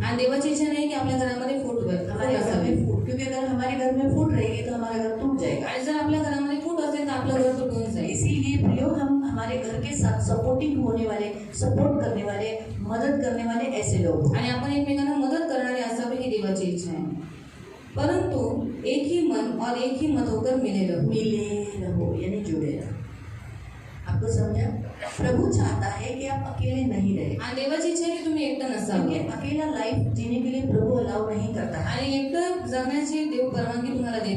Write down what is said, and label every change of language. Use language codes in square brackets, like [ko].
[mr] आणि देवाची इच्छा नाही की आपल्या घरामध्ये फूट होईल. [hi] हमारे घर में फूट, क्योंकि अगर हमारे घर में फूट रहेगी तो हमारा घर टूट जाएगा. [mr] आणि जर आपल्या घरामध्ये फूट असेल तर आपलं घर तुटून जाईल. [hi] इसीलिए प्रियो, हम हमारे घर के साथ सपोर्टिंग होने वाले, सपोर्ट करने वाले, मदद करने वाले ऐसे लोग हो. [mr] आणि आपण एकमेकांना मदत करणारे असावे ही देवाची इच्छा आहे. [hi] परंतु एक ही मन और एक ही मत होकर मिले रहो. मिले रहो यानी जुड़े रहो. आपको समझा? प्रभु चाहता है कि आप अकेले नहीं रहे. [mr] आणि देवाची इच्छा आहे की तुम्ही एकटं नसावं. [hi] क्योंकि अकेला लाइफ जीने के लिए प्रभु अलाउ नहीं करता है. [mr] आणि एकटं जगण्याची देव परवानगी तुम्हाला देत